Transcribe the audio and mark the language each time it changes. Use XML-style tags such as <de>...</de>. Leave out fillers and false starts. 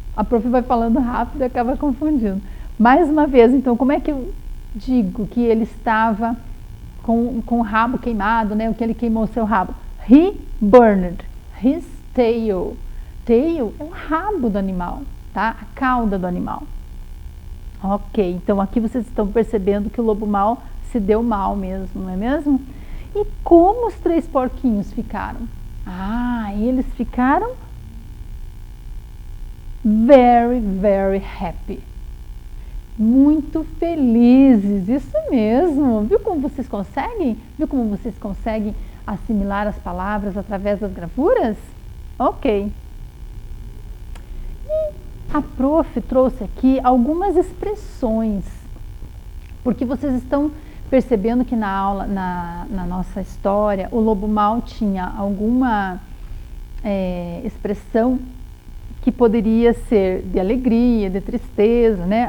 <pt>A prof vai falando rápido e acaba confundindo. Mais uma vez, então, como é que eu digo que ele estava com o rabo queimado, né? O que ele queimou seu rabo?</pt> <en>He burned his tail.</en> <pt>Tail é o rabo do animal, tá? A cauda do animal. Ok, então aqui vocês estão percebendo que o lobo mau se deu mal mesmo, não é mesmo? E como os 3 porquinhos ficaram? Eles ficaram</pt> <en>very, very happy.</en> <pt>Muito felizes, isso mesmo. Viu como vocês conseguem? Viu como vocês conseguem assimilar as palavras através das gravuras? Ok. E a prof trouxe aqui algumas expressões, porque vocês estão percebendo que na aula, na nossa história, o lobo mau tinha alguma expressão que poderia ser de alegria, de tristeza, né?</pt>